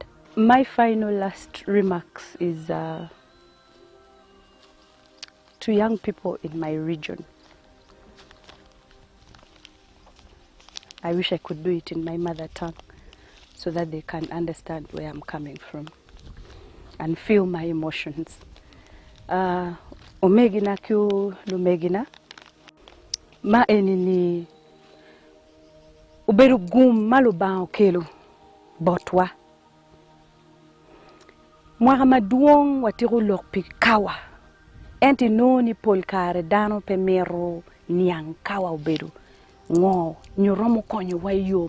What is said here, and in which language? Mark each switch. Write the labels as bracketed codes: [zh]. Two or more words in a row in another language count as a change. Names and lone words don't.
[en] My final last remarks is to young people in my region. I wish I could do it in my mother tongue so that they can understand where I'm coming from and feel my emotions. [ach] Omegina kyu lumegina ma enini uberu gum maluba okelo botwa mwa maduong watiru lokpi kawa enti noni polkare dano pemero niang kawa uberu ngo nyuromo konyo wayo